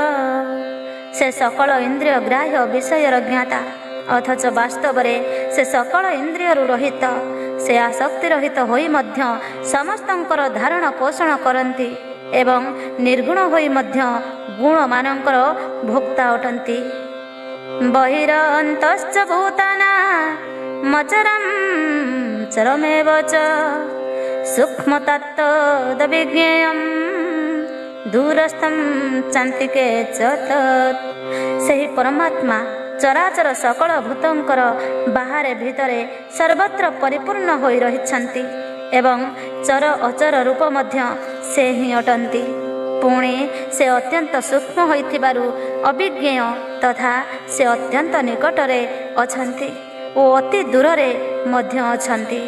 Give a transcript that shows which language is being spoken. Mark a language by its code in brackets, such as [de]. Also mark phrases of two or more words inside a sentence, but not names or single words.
[or] ସେ ସକଳ ଇନ୍ଦ୍ରିୟ ଗ୍ରାହ୍ୟ ବିଷୟର ଜ୍ଞାତା ଅଥଚ ବାସ୍ତବ ରେ ସେ ସକଳ ଇନ୍ଦ୍ରିୟ ରହିତ, ସେ ଆସକ୍ତି ରହିତ ହୋଇ ମଧ୍ୟ ସମସ୍ତଙ୍କର ଧାରଣ ପୋଷଣ କରନ୍ତି ଏବଂ ନିର୍ଗୁଣ ହୋଇ ମଧ୍ୟ ଗୁଣ ମାନଙ୍କର ଭୋକ୍ତା ଅଟନ୍ତି। [sa] बहिरन्तश्च भूताना मचरं चरमेव च सूक्ष्मतत्त्वविज्ञेयं दूरस्थं चान्तिके च तत्। [or] ସେହି ପରମାତ୍ମା ଚରାଚର ସକଳ ଭୂତଙ୍କର ବାହାରେ ଭିତରେ ସର୍ବତ୍ର ପରିପୂର୍ଣ୍ଣ ହୋଇ ରହିଛନ୍ତି ଏବଂ ଚର ଅଚର ରୂପ ମଧ୍ୟ ସେ ହିଁ ଅଟନ୍ତି। ପୁଣି ସେ ଅତ୍ୟନ୍ତ ସୂକ୍ଷ୍ମ ହୋଇଥିବାରୁ ଅବିଜ୍ଞେୟ ତଥା ସେ ଅତ୍ୟନ୍ତ ନିକଟରେ ଅଛନ୍ତି ଓ ଅତି ଦୂରରେ ମଧ୍ୟ ଅଛନ୍ତି।